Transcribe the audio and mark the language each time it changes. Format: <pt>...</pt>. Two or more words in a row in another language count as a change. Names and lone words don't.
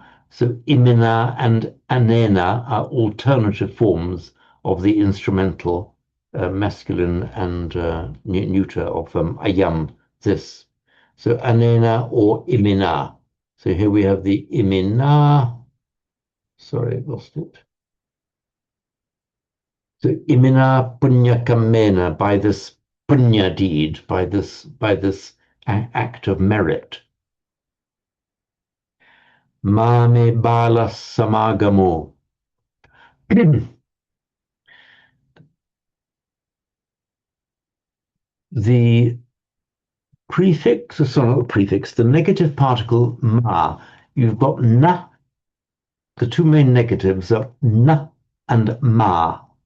<en>So imina and anena are alternative forms of the instrumental masculine and neuter of ayam, this. So anena or imina. So here we have the imina. Sorry, I lost it. So</en> <pi>imina punya kamena,</pi> <en>by this punya deed, by this act of merit.</en> <pi>Mame bala samagamo.</pi> <en>The prefix, sorry, not the prefix, the negative particle ma. You've got na. The two main negatives are na and ma.</en>